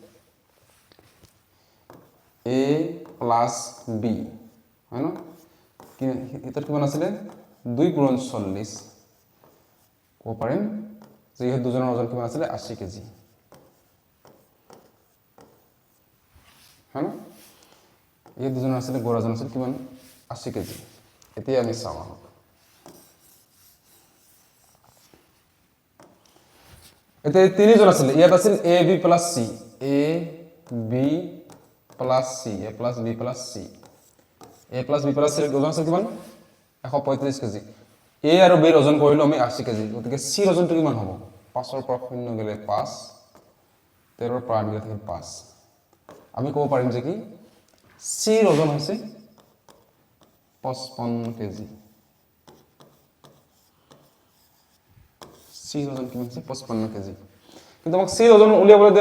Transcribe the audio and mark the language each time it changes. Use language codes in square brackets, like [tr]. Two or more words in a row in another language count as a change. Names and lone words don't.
[as] A প্লাস B হয় না কি এটা কিমান আছিল 2 পূৰণ 40 ক'ব পাৰিম যে এই দুজনৰ ওজন কিমান আছিল 80 কেজি হয় না এই দুজনৰ আছিল গড় ওজন আছিল কিমান 80 কেজি এতিয়া আমি চাওঁ এতিয়া তিনিজন আছিল ইয়াত আছিল [en] A B plus C A B plus C A plus B plus C A plus B plus C [as] ৰ ওজন আছিল কিমান 135 কেজি A আৰু B ৰ ওজন কৰিলো আমি 80 কেজি গতিকে C ৰ ওজনটো কিমান হ'ব 5 ৰ পৰা 0 গলে 5 13 ৰ পৰা 8 গলে 5 আমি ক'ব পাৰিম যে কি C ৰ ওজন হৈছে 55 কেজি C ৰ ওজন কিমান আছে 55 কেজি কিন্তু আমাক C ৰ ওজন উলিয়াবলৈ দিয়া